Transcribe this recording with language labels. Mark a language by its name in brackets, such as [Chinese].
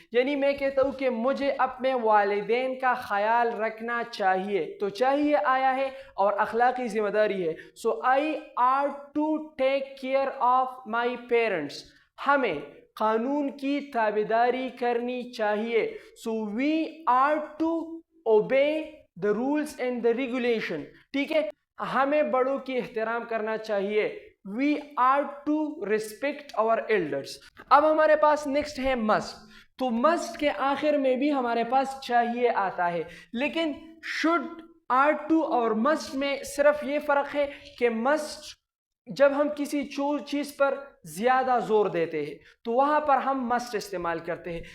[Urdu] یعنی میں کہتا ہوں کہ مجھے اپنے والدین کا خیال رکھنا چاہیے، تو چاہیے آیا ہے اور اخلاقی ذمہ داری ہے. [English] So I ought to take care of my parents. [Urdu] ہمیں قانون کی تابعداری کرنی چاہیے. [English] So we ought to obey the rules and the regulation. [Urdu] ٹھیک ہے، ہمیں بڑوں کی احترام کرنا چاہیے. [English] We ought to respect our elders. [Urdu] اب ہمارے پاس نیکسٹ ہے must. تو must کے آخر میں بھی ہمارے پاس چاہیے آتا ہے، لیکن should، ought to اور must میں صرف یہ فرق ہے کہ must جب ہم کسی چیز پر زیادہ زور دیتے ہیں تو وہاں پر ہم must استعمال کرتے ہیں.